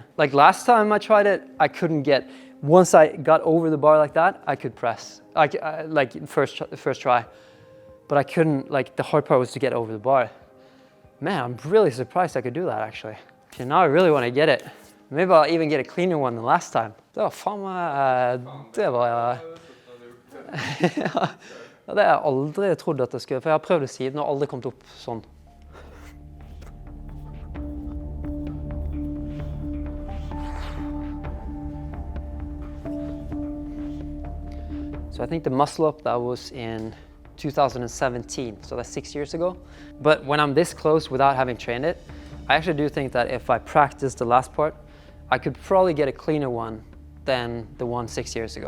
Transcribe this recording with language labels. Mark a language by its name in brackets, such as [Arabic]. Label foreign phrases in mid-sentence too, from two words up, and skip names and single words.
[English] Like last time I tried it, I couldn't get, once I got over the bar like that, I could press. Like first try. But I couldn't, like the hard part was to get over the bar. Man, I'm really surprised I could do that actually. Okay, now I really want to get it. Maybe I'll even get a cleaner one than last time. [Norwegian] Det var faen meg, det var... Ja, det har jeg aldri trodd at jeg skulle, for jeg har prøvd det siden og aldri kommet opp sånn. [English] So I think the muscle up, that was in 2017, so that's 6 years ago. But when I'm this close without having trained it, I actually do think that if I practice the last part, I could probably get a cleaner one than the one 6 years ago.